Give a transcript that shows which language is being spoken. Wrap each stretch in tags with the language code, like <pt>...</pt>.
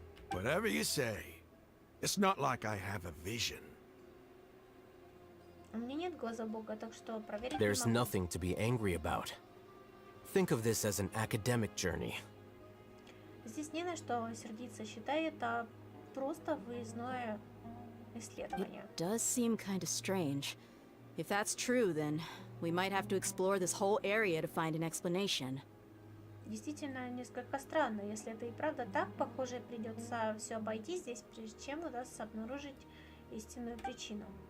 <en>Whatever you say, it's not like I have a vision.</en> <ru>У меня нет глаза Бога, так что проверить</ru> <en>There's</en> <ru>не могу.</ru> <en>nothing to be angry about. Think of this as an academic journey.</en> <ru>Здесь не на что сердиться, считай это просто выездное исследование.</ru> <en>It does seem kind of strange. If that's true, then we might have to explore this whole area to find an explanation.</en> <ru>Действительно, несколько странно. Если это и правда так, похоже, придется все обойти здесь, прежде чем удастся обнаружить истинную причину.</ru>